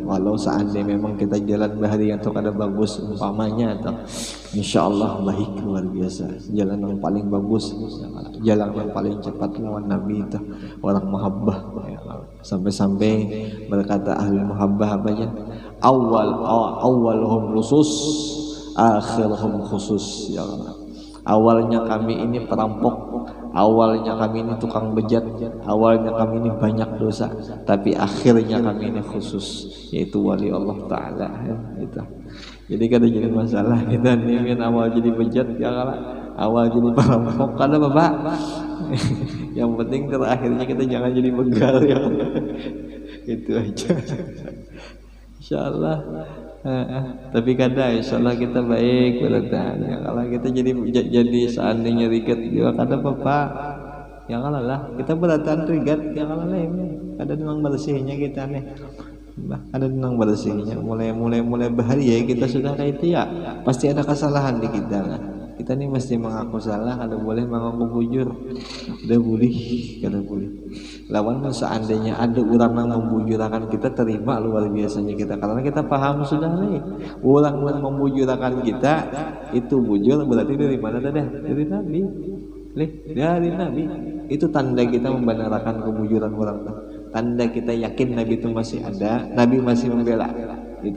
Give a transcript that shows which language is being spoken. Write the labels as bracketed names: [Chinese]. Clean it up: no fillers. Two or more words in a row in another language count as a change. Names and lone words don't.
[Banjar] Walau seandainya memang kita jalan bahari atau kada bagus umpamanya, atau insyaallah baik luar biasa, jalan yang paling bagus, jalan yang paling cepat lawan Nabi itu orang mahabbah. Sampai-sampai berkata ahli mahabbah apa aja, [Arabic] أولهم لصوص آخرهم خصوص يا الله. [Banjar] Awalnya kami ini perampok, awalnya kami ini tukang bejat, awalnya kami ini banyak dosa, tapi akhirnya kami ini khusus, yaitu wali Allah Ta'ala gitu. Jadi kada jadi masalah kita nih awal jadi bejat ya kalah, awal jadi perampok kada bapak. Yang penting terakhirnya kita jangan jadi begal ya. Itu aja. Insyaallah. Tapi kada insyaallah kita baik berarti ya, kalau kita jadi seandainya rigat juga kada apa-apa ya kalah lah, kita beratan rigat ya kalah lah, kada nang bersihnya kita nih, ada nang bersihnya mulai bahaya kita sudah kayak itu ya, pasti ada kesalahan di kita lah. Kita nih mesti mengaku salah, kada boleh mengaku bujur, udah boleh, kada boleh. Lawan seandainya ada orang yang membujurakan kita, terima luar biasanya kita, karena kita paham sudah nih orang yang membujurakan kita itu bujur berarti dari mana dah? Dari Nabi, dari Nabi. Itu tanda kita membenarkan kebujuran orang, tanda kita yakin Nabi itu masih ada, Nabi masih membela kita.